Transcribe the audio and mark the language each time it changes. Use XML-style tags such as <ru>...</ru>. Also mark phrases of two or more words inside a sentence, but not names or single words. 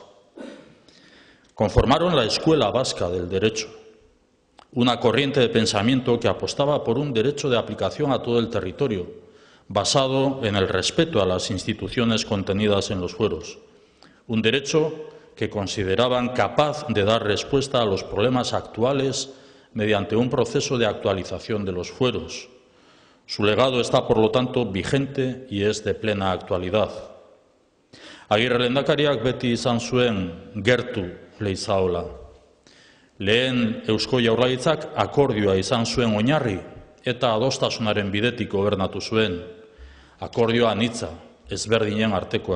<es>Conformaron la Escuela Vasca del Derecho, una corriente de pensamiento que apostaba por un derecho de aplicación a todo el territorio, basado en el respeto a las instituciones contenidas en los fueros. Un derecho que consideraban capaz de dar respuesta a los problemas actuales mediante un proceso de actualización de los fueros. Su legado está, por lo tanto, vigente y es de plena actualidad.</es> <eu>Agirre lehendakariak beti izan zuen gertu Leizaola. Lehen Eusko Jaurlaritzak akordioa izan zuen oinarri eta adostasunaren bidetik gobernatu zuen. Akordioa anitza, ezberdinen artekoa.</eu>